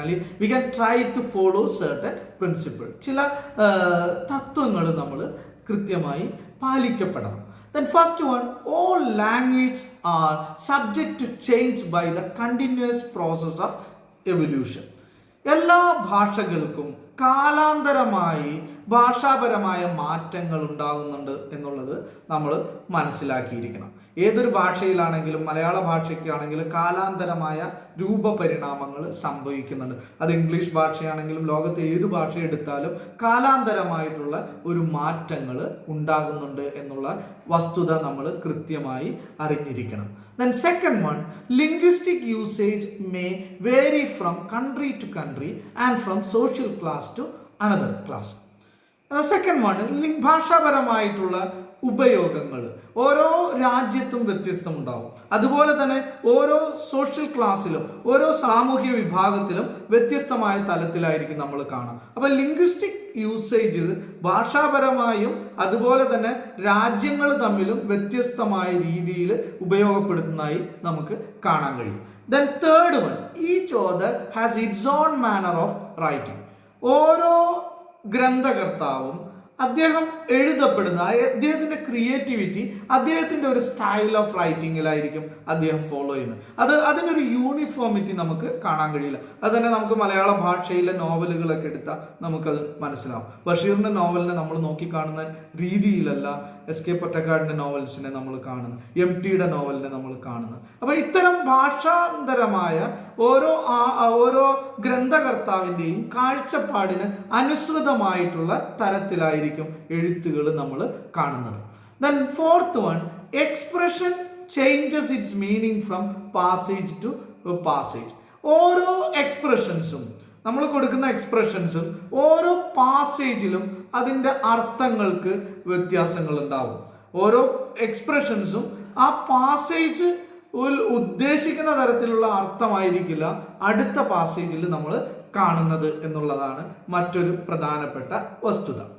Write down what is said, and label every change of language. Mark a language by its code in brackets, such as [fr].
[ml] അല്ലെങ്കിൽ [en] We can try to follow certain principle. [ml] ചില തത്വങ്ങൾ നമ്മൾ കൃത്യമായി പാലിക്കപ്പെടണം. [en] Then first one, all language are subject to change by the continuous process of evolution. [ml] എല്ലാ ഭാഷകൾക്കും കാലാന്തരമായി ഭാഷാപരമായ മാറ്റങ്ങൾ ഉണ്ടാകുന്നുണ്ട് എന്നുള്ളത് നമ്മൾ മനസ്സിലാക്കിയിരിക്കണം. ഏതൊരു ഭാഷയിലാണെങ്കിലും മലയാള ഭാഷയ്ക്കാണെങ്കിലും കാലാന്തരമായ രൂപപരിണാമങ്ങൾ സംഭവിക്കുന്നുണ്ട്. അത് ഇംഗ്ലീഷ് ഭാഷയാണെങ്കിലും ലോകത്തെ ഏത് ഭാഷ എടുത്താലും കാലാന്തരമായിട്ടുള്ള ഒരു മാറ്റങ്ങൾ ഉണ്ടാകുന്നുണ്ട് എന്നുള്ള വസ്തുത നമ്മൾ കൃത്യമായി അറിഞ്ഞിരിക്കണം. [en] Then second one, linguistic usage may vary from country to country and from social class to another class. Second one, [ml] ഭാഷാപരമായിട്ടുള്ള ഉപയോഗങ്ങൾ ഓരോ രാജ്യത്തും വ്യത്യസ്തമുണ്ടാവും. അതുപോലെ തന്നെ ഓരോ സോഷ്യൽ ക്ലാസ്സിലും ഓരോ സാമൂഹ്യ വിഭാഗത്തിലും വ്യത്യസ്തമായ തലത്തിലായിരിക്കും നമ്മൾ കാണാം. അപ്പൊ ലിംഗ്വിസ്റ്റിക് യൂസേജ് ഭാഷാപരമായും അതുപോലെ തന്നെ രാജ്യങ്ങൾ തമ്മിലും വ്യത്യസ്തമായ രീതിയിൽ ഉപയോഗപ്പെടുത്തുന്നതായി നമുക്ക് കാണാൻ കഴിയും. [en] Then third one, each author has its own manner of writing. [ml] ഓരോ ഗ്രന്ഥകർത്താവും അദ്ദേഹം എഴുതപ്പെടുന്ന അദ്ദേഹത്തിന്റെ ക്രിയേറ്റിവിറ്റി, അദ്ദേഹത്തിന്റെ ഒരു സ്റ്റൈൽ ഓഫ് റൈറ്റിങ്ങിലായിരിക്കും അദ്ദേഹം ഫോളോ ചെയ്യുന്നത്. അതിനൊരു യൂണിഫോമിറ്റി നമുക്ക് കാണാൻ കഴിയില്ല. അത് തന്നെ നമുക്ക് മലയാള ഭാഷയിലെ നോവലുകളൊക്കെ എടുത്താൽ നമുക്കത് മനസ്സിലാവും. ബഷീറിന്റെ നോവലിനെ നമ്മൾ നോക്കിക്കാണുന്ന രീതിയിലല്ല എസ്.കെ. പൊറ്റക്കാടിന്റെ നോവൽസിനെ നമ്മൾ കാണുന്നത്, എം.ടിയുടെ നോവലിനെ നമ്മൾ കാണുന്നത്. അപ്പൊ ഇത്തരം ഭാഷാന്തരമായ ഓരോ ഗ്രന്ഥകർത്താവിന്റെയും കാഴ്ചപ്പാടിന് അനുസൃതമായിട്ടുള്ള തരത്തിലായിരിക്കും എഴുത്തുകൾ നമ്മൾ കാണുന്നത്. [en] Then fourth one, expression changes its meaning from passage to passage. [ml] ഓരോ എക്സ്പ്രഷൻസും നമ്മൾ കൊടുക്കുന്ന എക്സ്പ്രഷൻസും ഓരോ പാസേജിലും അതിൻ്റെ അർത്ഥങ്ങൾക്ക് വ്യത്യാസങ്ങൾ ഉണ്ടാവും. ഓരോ എക്സ്പ്രഷൻസും ആ പാസേജ് ഉദ്ദേശിക്കുന്ന തരത്തിലുള്ള അർത്ഥമായിരിക്കില്ല അടുത്ത പാസേജിൽ നമ്മൾ കാണുന്നത് എന്നുള്ളതാണ് മറ്റൊരു പ്രധാനപ്പെട്ട വസ്തുത.